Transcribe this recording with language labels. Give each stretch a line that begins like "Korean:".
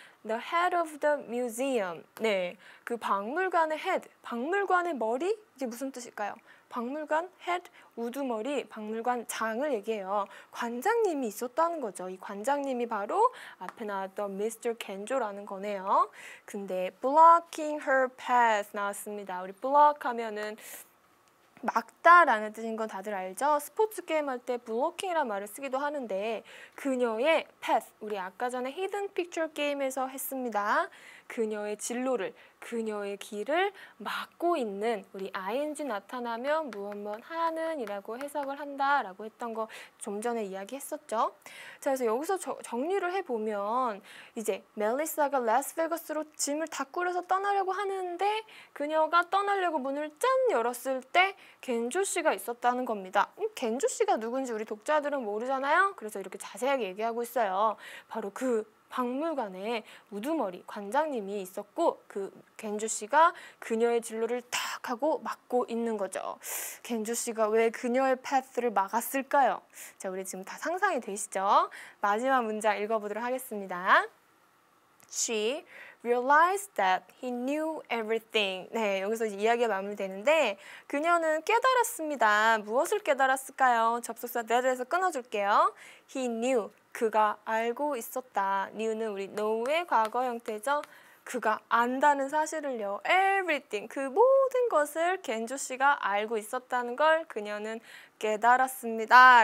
English: The head of the museum.
Korean: 네, 그 박물관의 head, 박물관의 머리? 이게 무슨 뜻일까요? 박물관, head, 우두머리, 박물관 장을 얘기해요. 관장님이 있었다는 거죠. 이 관장님이 바로 앞에 나왔던 Mr. 겐조라는 거네요. 근데
English: blocking her path
Korean: 나왔습니다. 우리 block 하면은 막다라는 뜻인 건 다들 알죠? 스포츠 게임 할 때 블로킹이라는 말을 쓰기도 하는데 그녀의 path, 우리 아까 전에 히든 픽처 게임에서 했습니다. 그녀의 진로를, 그녀의 길을 막고 있는 우리 ing 나타나면 무엇 하는 이라고 해석을 한다라고 했던 거 좀 전에 이야기했었죠. 자, 그래서 여기서 정리를 해보면 이제 멜리사가 라스베가스로 짐을 다 꾸려서 떠나려고 하는데 그녀가 떠나려고 문을 짠 열었을 때 겐조 씨가 있었다는 겁니다. 겐조 씨가 누군지 우리 독자들은 모르잖아요. 그래서 이렇게 자세하게 얘기하고 있어요. 바로 그 박물관에 우두머리 관장님이 있었고 그 겐조 씨가 그녀의 진로를 탁 하고 막고 있는 거죠. 겐조 씨가 왜 그녀의 패스를 막았을까요? 자, 우리 지금 다 상상이 되시죠? 마지막 문장 읽어보도록 하겠습니다.
English: She realized that he knew everything.
Korean: 네, 여기서 이야기가 마무리되는데 그녀는 깨달았습니다. 무엇을 깨달았을까요? 접속사 that에서 끊어줄게요.
English: He knew.
Korean: 그가 알고 있었다. knew는 우리 know의 과거 형태죠. 그가 안다는 사실을요. everything, 그 모든 것을 겐조 씨가 알고 있었다는 걸 그녀는 깨달았습니다.